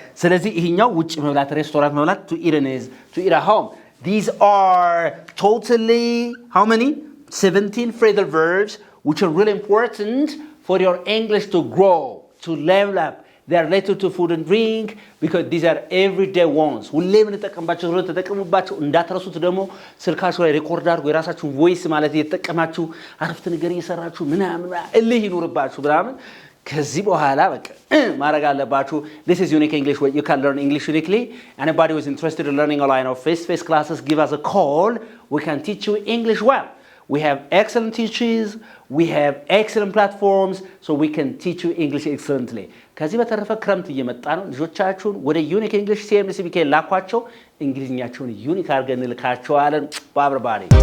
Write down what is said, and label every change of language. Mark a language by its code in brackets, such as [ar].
[am] ስለዚህ ይሄኛው ውጭ መብላት ሬስቶራንት መብላት [en] to eat is to eat at home. These are totally how many? 17 phrasal verbs which are really important for your English to grow, to level up. They are related to food and drink because these are everyday ones. [am] ሁሌም እንጠቀምባቸው ሁሉ ተጠቀሙባቸው እንዳትረሱት ደግሞ ስልካችሁ ላይ ሪኮርድ አድርጉ የራሳችሁን ቮይስ ማለት እየተጠቀማችሁ አረፍተ ነገር እየሰራችሁ ምናምን እልህ ይኑርባችሁ ምናምን ከዚህ በኋላ በቃ ማድረግ አለባችሁ [en] This is Unique English where you can learn English uniquely. Anybody who is interested in learning online or face-to-face classes, give us a call. We can teach you English well. We have excellent teachers, we have excellent platforms, so we can teach you English excellently. [am] ከዚህ በተረፈ ክረምት እየመጣ ነው ልጆቻችሁን ወደ ዩኒክ እንግሊሽ CMC ላኳቸው እንግሊዝኛቸውን ዩኒክ አድርገን ልካቸዋለን ባብርባሪ